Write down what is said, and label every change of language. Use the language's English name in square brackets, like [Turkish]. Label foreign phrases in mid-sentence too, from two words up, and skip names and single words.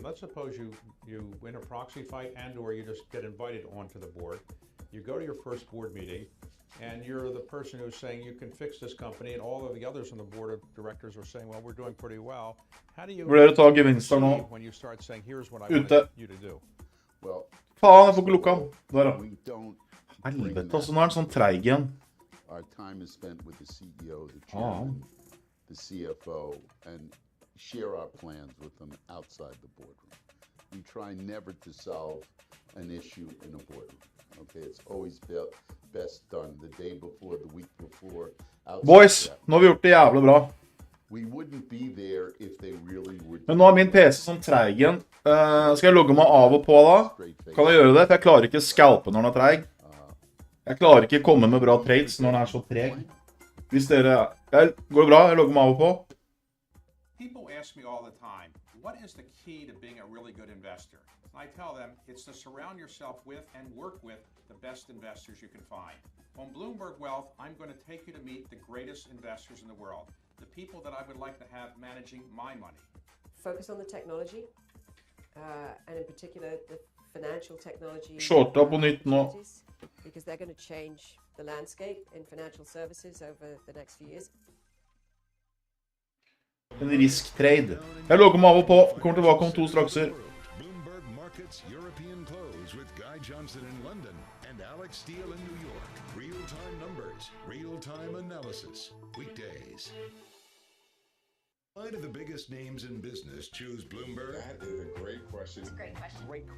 [English] Let's suppose you win a proxy fight and or you just get invited onto the board. You go to your first board meeting and you're the person who's saying you can fix this company, and all of the others on the board of directors are saying, well, we're doing pretty well. How do you when you start saying, here's what I want you to do? [Norwegian] Faen, jeg får ikke lukka den. Der, ja. Helvete, altså, nå er den sånn treig igjen. [English] Our time is spent with the CEO, the chairman, the CFO, and share our plans with them outside the boardroom. We try never to solve an issue in a boardroom. Okay, it's always best done the day before, the week before. [Norwegian] Boys, nå har vi gjort det jævlig bra. [English] We wouldn't be there if they really would. [Norwegian] Men nå er min PC sånn treig igjen. Skal jeg logge meg av og på da? Kan jeg gjøre det? For jeg klarer ikke scalpe når den er treig. Jeg klarer ikke komme med bra trades når den er så treg. Hvis dere... Går det bra? Jeg logger meg av og på. [English] People ask me all the time, what is the key to being a really good investor? I tell them it's to surround yourself with and work with the best investors you can find. On Bloomberg Wealth, I'm going to take you to meet the greatest investors in the world, the people that I would like to have managing my money. Focus on the technology, and in particular the financial technology. [Norwegian] Shorta på nytt nå. [English] Because they're going to change the landscape in financial services over the next few years. [Norwegian] En risk-trade. Jeg logger meg av og på. Kommer tilbake om 2 strakser. [English] Bloomberg Markets European Close with Guy Johnson in London and Alex Steele in New York. Real-time numbers, real-time analysis. Weekdays. Why do the biggest names in business choose Bloomberg? That is a great question. It's a great question.